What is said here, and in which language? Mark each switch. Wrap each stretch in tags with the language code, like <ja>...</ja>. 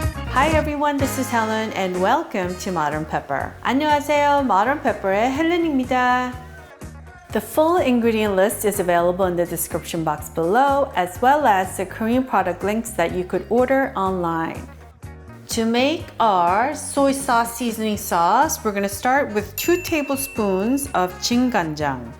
<en>Hi everyone, this is Helen and welcome to Modern Pepper.</en> <ko>안녕하세요, Modern Pepper의 헬렌입니다.</ko> <en>The full ingredient list is available in the description box below, as well as the Korean product links that you could order online. To make our soy sauce seasoning sauce, we're going to start with 2 tablespoons of 진간장.</en>